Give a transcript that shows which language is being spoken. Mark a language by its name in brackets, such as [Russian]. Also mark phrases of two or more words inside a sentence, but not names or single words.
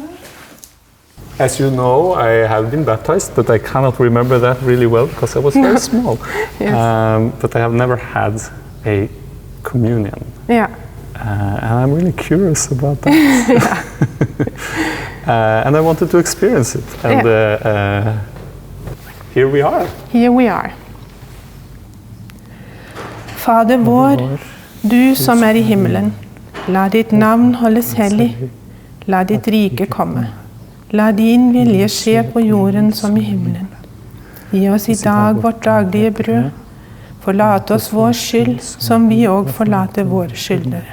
[English] As you know, I have been baptized, but I cannot remember that really well because I was very small. Yes. But I have never had a communion. Yeah. And I'm really curious about that. And I wanted to experience it. And here we are. Here we are. [Norwegian] Fader vår, du som i himmelen, la ditt navn holdes hellig, la ditt rike komme. La din vilje skje på jorden som i himmelen. Gi oss i dag vårt daglige brød. Forlat oss vår skyld, som vi også forlater våre skyldere.